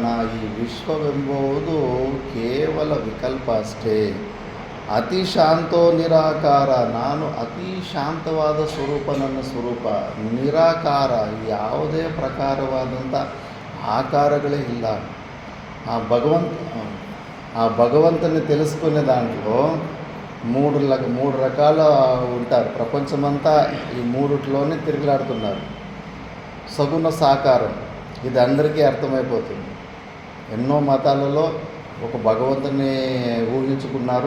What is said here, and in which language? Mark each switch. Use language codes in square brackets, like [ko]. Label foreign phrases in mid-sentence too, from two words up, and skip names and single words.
[kn] ಈ ವಿಶ್ವವೆಂಬುದು ಕೇವಲ ವಿಕಲ್ಪ ಅಷ್ಟೇ. [sa] ಅತಿ ಶಾಂತೋ ನಿರಾಕಾರ, [kn] ನಾನು ಅತಿ ಶಾಂತವಾದ ಸ್ವರೂಪ, ನನ್ನ ಸ್ವರೂಪ ನಿರಾಕಾರ, ಯಾವುದೇ ಪ್ರಕಾರವಾದಂಥ ಆಕಾರಗಳೇ ಇಲ್ಲ. [te] ఆ భగవంతుని తెలుసుకునే దాంట్లో మూడు రకాల ఉంటారు. ప్రపంచమంతా ఈ మూడిట్లోనే తిరుగులాడుతున్నారు. సగుణ సాకారం, ఇది అందరికీ అర్థమైపోతుంది. ఎన్నో మతాలలో ఒక భగవంతుని ఊహించుకున్నారు.